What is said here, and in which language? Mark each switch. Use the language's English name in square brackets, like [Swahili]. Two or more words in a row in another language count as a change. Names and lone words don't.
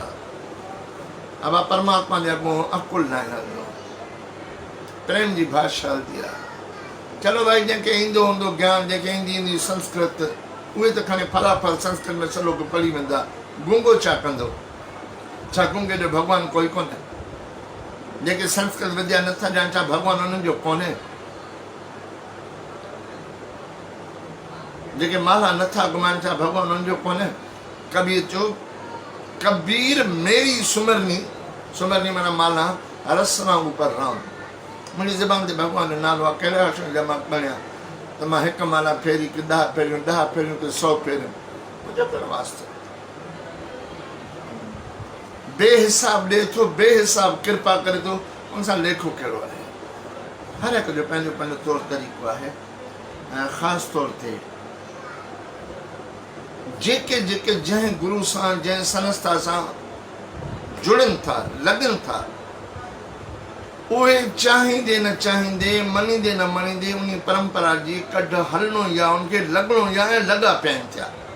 [Sindhi] अब परमात्मा जे अॻो अकुल न हलंदो, प्रेम जी भाषा हलंदी आहे। चलो भाई, जंहिंखे ईंदो हूंदो ज्ञान, जंहिंखे ईंदी संस्कृत, उहे त खणी फलाफल संस्कृत में सलोक पढ़ी वेंदा। गूंगो छा कंदो? छा गूंगे जो भगवान कोई कोन्हे? जेके संस्कृत विद्या नथा ॼाणनि, छा भगवान उन्हनि जो कोन्हे? जेके माला नथा घुमाइनि, छा भगवान उन्हनि जो कोन्हे? कबीर चयो, [Hindi] कबीर मेरी सुमरनी, सुमरनी माना माला, रसना ऊपर राम। [Sindhi] मुंहिंजी ज़बान ते भगवान जो नालो आहे, कहिड़े अक्षर जा मां पढ़िया त मां हिकु माला फेरी कि 10 फेरियूं, 10 फेरियूं कि 100 फेरियूं, मुंहिंजो पिणु वास्तो। बेहिसाब ॾे थो, बेहिसाब कृपा करे थो, उन सां लेखो कहिड़ो आहे? हर हिकु जो पंहिंजो पंहिंजो तौरु तरीक़ो आहे। ऐं ख़ासि तौर ते जेके जेके जंहिं गुरू सां, जंहिं संस्था सां जुड़नि था, लॻनि था, उहे चाहींदे न चाहींदे, मञींदे न मञींदे, उन परंपरा जी कढ हलणो या उनखे लॻणो या लॻा पिया आहिनि थिया।